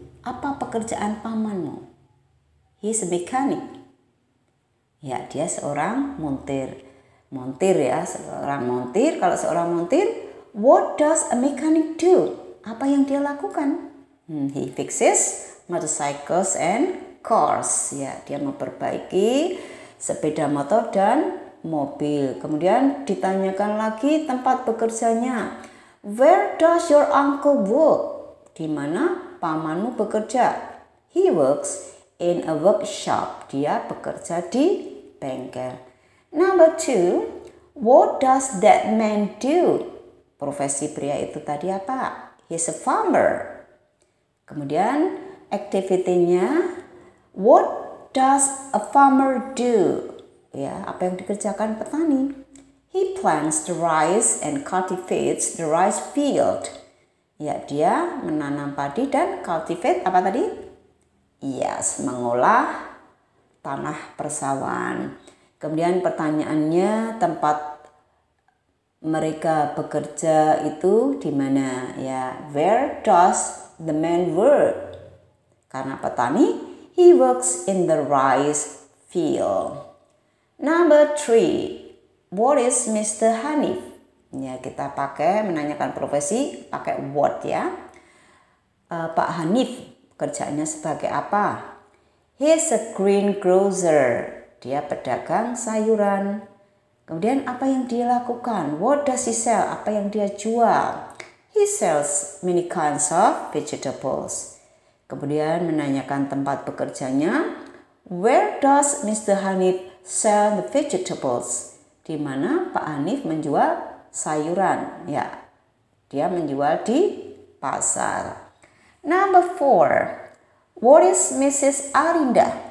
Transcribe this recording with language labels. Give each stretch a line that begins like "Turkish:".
Indonesian: Apa pekerjaan pamanmu?
English: He's a mechanic.
Indonesian: Ya, dia seorang montir. Montir ya, seorang montir. Kalau seorang montir,
English: what does a mechanic do?
Indonesian: Apa yang dia lakukan?
English: He fixes motorcycles and cars.
Indonesian: Ya, dia memperbaiki sepeda motor dan mobil. Kemudian ditanyakan lagi tempat bekerjanya.
English: Where does your uncle work?
Indonesian: Di mana pamanmu bekerja?
English: He works in a workshop.
Indonesian: Dia bekerja di bengkel.
English: Number 2, what does that man do?
Indonesian: Profesi pria itu tadi apa?
English: He's a farmer. Kemudian activity-nya, what does a farmer do?
Indonesian: Ya, apa yang dikerjakan petani?
English: He plants the rice and cultivates the rice field.
Indonesian: Ya, dia menanam padi dan cultivate apa tadi? Yes, mengolah tanah persawahan. Kemudian pertanyaannya, tempat mereka bekerja itu di mana?
English: Ya, where does the man work?
Indonesian: Karena petani,
English: he works in the rice field. Number 3, what is Mr. Hanif?
Indonesian: Ya, kita pakai menanyakan profesi pakai what ya. Pak Hanif kerjanya sebagai apa?
English: He's a greengrocer.
Indonesian: Dia pedagang sayuran. Kemudian apa yang dia lakukan?
English: What does he sell?
Indonesian: Apa yang dia jual?
English: He sells many kinds of vegetables.
Indonesian: Kemudian menanyakan tempat bekerjanya.
English: Where does Mr. Hanif sell the vegetables?
Indonesian: Di mana Pak Hanif menjual sayuran? Ya, dia menjual di pasar.
English: Number 4, what is Mrs. Arinda?